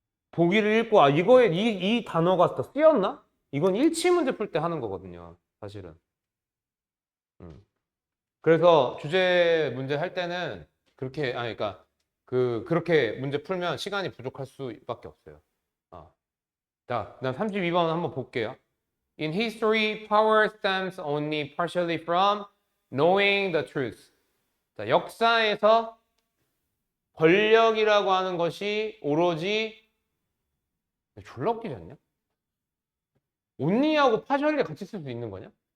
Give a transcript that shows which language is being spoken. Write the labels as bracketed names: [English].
[Korean] 보기를 읽고 이거에 이 단어가 더 쓰였나? 이건 일치 문제 풀 때 하는 거거든요. 사실은. 음. 그래서 주제 문제 할 때는 그러니까 그렇게 문제 풀면 시간이 부족할 수밖에 없어요. 자, 그다음 32번 한번 볼게요. [English] In history, power stems only partially from knowing the truth. [Korean] 자, 역사에서 권력이라고 하는 것이 오로지 졸라 웃기지 않냐? only하고 partially 같이 쓸 수 있는 거냐?